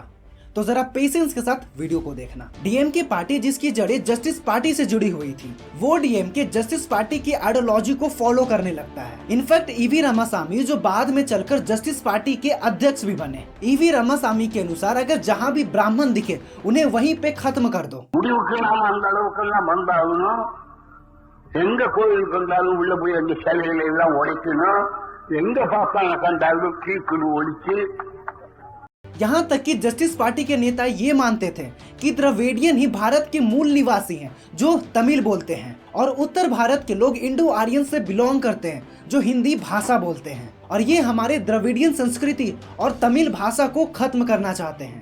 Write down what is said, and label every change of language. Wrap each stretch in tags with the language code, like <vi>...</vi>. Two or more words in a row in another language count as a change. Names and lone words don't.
<hi>तो जरा पेशेंस के साथ वीडियो को देखना। डीएमके पार्टी जिसकी जड़ें जस्टिस पार्टी से जुड़ी हुई थी, वो डीएमके जस्टिस पार्टी की आइडियोलॉजी को फॉलो करने लगता है। इनफैक्ट ईवी रामासामी जो बाद में चलकर जस्टिस पार्टी के अध्यक्ष भी बने। ईवी रामासामी के अनुसार अगर जहाँ भी ब्राह्मण दिखे उन्हें वहीं पे खत्म कर दो।</hi> <ta>எங்க கோயிலுக்கு வந்தாலும் உள்ள போய் அந்த சிலைகளை எல்லாம் உடைக்கணும், எங்க பாப்பான கண்டாலும் தீக்குழு ஒழிச்சு।</ta> <hi>यहाँ तक कि जस्टिस पार्टी के नेता ये मानते थे कि द्रविडियन ही भारत के मूल निवासी हैं जो तमिल बोलते हैं और उत्तर भारत के लोग इंडो आर्यन से बिलोंग करते हैं जो हिंदी भाषा बोलते हैं और ये हमारे द्रविडियन संस्कृति और तमिल भाषा को खत्म करना चाहते हैं।</hi>